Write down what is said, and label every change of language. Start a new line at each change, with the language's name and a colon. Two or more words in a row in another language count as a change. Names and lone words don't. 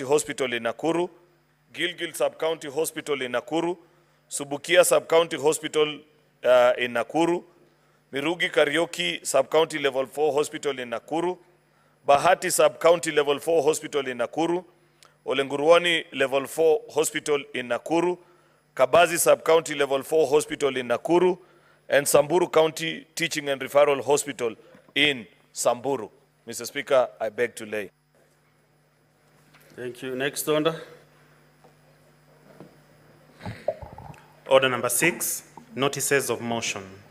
English: Hospital in Nakuru; Gilgil Sub-County Hospital in Nakuru; Subukia Sub-County Hospital in Nakuru; Mirugi Karaoke Sub-County Level 4 Hospital in Nakuru; Bahati Sub-County Level 4 Hospital in Nakuru; Olenguruani Level 4 Hospital in Nakuru; Kabazi Sub-County Level 4 Hospital in Nakuru; and Samburu County Teaching and Referral Hospital in Samburu. Mr. Speaker, I beg to lay. Thank you. Next order. Order number 6, notices of motion.